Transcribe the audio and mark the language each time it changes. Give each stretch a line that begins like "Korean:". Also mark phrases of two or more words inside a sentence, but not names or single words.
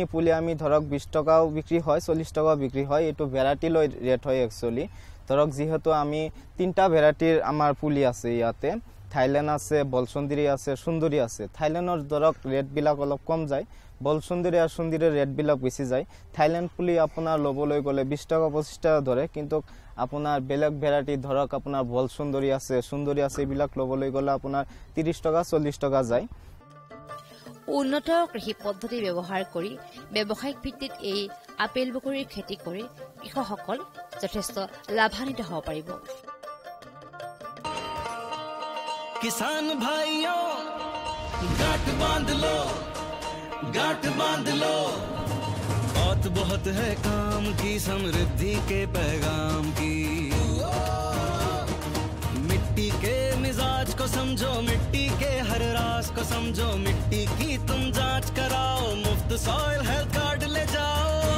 Assamese: পুলি আমি ধৰক 20 টকাও বিক্ৰী হয় 40 টকাও বিক্ৰী হয় এটো ভেৰাইটি লৈ ৰেট হয় একচুয়ালি ধৰক যেহেতু আমি 3টা ভেৰাইটিৰ আমাৰ পুলি আছে ইয়াতে থাইল্যান্ড আছে বলসুন্দৰী আছে সুন্দৰী আছে থাইল্যান্ডৰ ধৰক ৰেট বিলাক অলপ কম যায় বলসুন্দৰী আৰু সুন্দৰীৰ ৰেট বিলাক বেছি যায় থাইল্যান্ড পুলি আপোনাৰ লবলৈ গলে 20 টকা 25 টকা ধৰে কিন্তু আপোনাৰ বেলেগ ভেৰাইটি ধৰক আপোনাৰ বলসুন্দৰী আছে সুন্দৰী আছে এইবিলাক লবলৈ গলে আপোনাৰ 30 টকা 40 টকা যায় উন্নত কৃষি পদ্ধতি ব্যৱহাৰ কৰি ব্যৱসায়িক ভিত্তিত এই আপেল বগৰীৰ খেতি কৰি কৃষকসকল যথেষ্ট লাভান্বিত হ'ব পাৰিব
Hindi: किसान भाइयों गांठ बांध लो बहुत है काम की समृद्धि के पैगाम की मिट्टी के मिजाज जांच को समझो, मिट्टी के हर राज को समझो, मिट्टी की तुम जांच कराओ, मुफ्त
English: soil health card
Hindi: ले जाओ।